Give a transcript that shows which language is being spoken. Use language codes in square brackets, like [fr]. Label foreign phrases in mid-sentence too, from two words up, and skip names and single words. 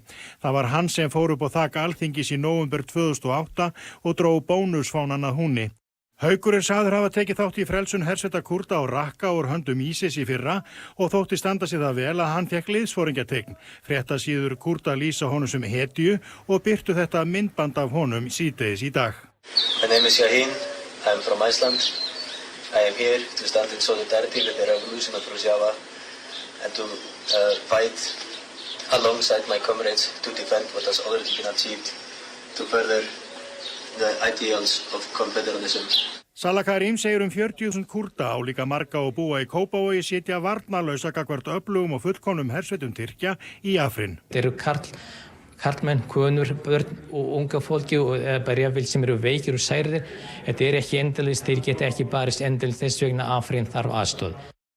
[is] Það var hann sem fór upp á þak Alþingis í nóvember 2008 og dró bónusfánan að húnni. Haukur sagður hafa tekið þátt í frelsun hersveita Kúrda og Rakka úr höndum ISIS í fyrra og þótti standa sig það vel að hann fékk liðsforingjateikn. Fréttasíður Kúrda lýsa honum sem hetju og birtu þetta myndband af honum síðdegis í dag. [en] My name is Yahin. I am from Iceland. I am here to stand in solidarity with the revolution of Rojava and to fight alongside my comrades to defend what has already been achieved to further the ideals of confederalism. [is] Salah Karim segir 40.000 Kúrda á líka marga og búa í Kópavogi sitja varnarlausa gagnvart öflugum og fullkomnum hersveitum Tyrkja í Afrín. Þeir eru karlmenn, konur, börn og unga fólki og bara jafnvel sem eru veikir og særðir. Þetta ekki endalaust, þeir geta ekki barist endalaust, þess vegna Afrín þarf aðstoð.